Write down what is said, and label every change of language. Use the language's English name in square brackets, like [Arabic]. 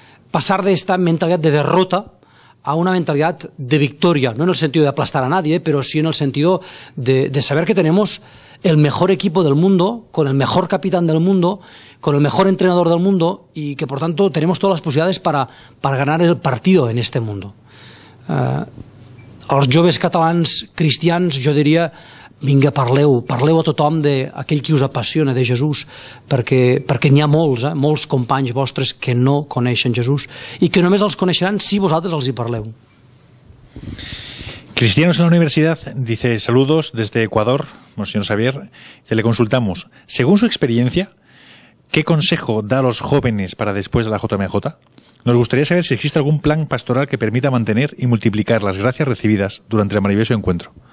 [Spanish] Pasar de esta mentalidad de derrota a una mentalidad de victoria, no en el sentido de aplastar a nadie, pero sí en el sentido de saber que tenemos el mejor equipo del mundo, con el mejor capitán del mundo, con el mejor entrenador del mundo y que, por tanto, tenemos todas las posibilidades para ganar el partido en este mundo. [Catalan] Als joves catalans cristians jo diria, vinga, parleu a tothom d'aquell qui us apassiona, de Jesús, perquè n'hi ha molts companys vostres que no coneixen Jesús i que només els coneixeran si vosaltres els hi parleu. [Spanish] Cristianos en la Universidad dice, saludos desde Ecuador, Monseñor Xavier, que le consultamos, según su experiencia, ¿qué consejo da a los jóvenes para después de la JMJ? Nos gustaría saber si existe algún plan pastoral que permita mantener y multiplicar las gracias recibidas durante el maravilloso encuentro.